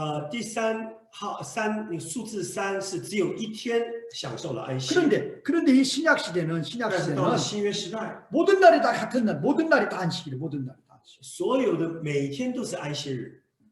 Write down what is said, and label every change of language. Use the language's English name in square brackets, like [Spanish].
[Chinese] 第3号那个数字3是只有一天享受了安息。 [Korean] 그런데 이 신약 [Chinese] 但是到了 [Korean] 시대는 [Chinese] 新约时代， [Korean] 모든 날이 다 같은 날, 모든 날이 다 안식이래. 모든 날이 다 안식. [Chinese] 所有的每天都是安息日。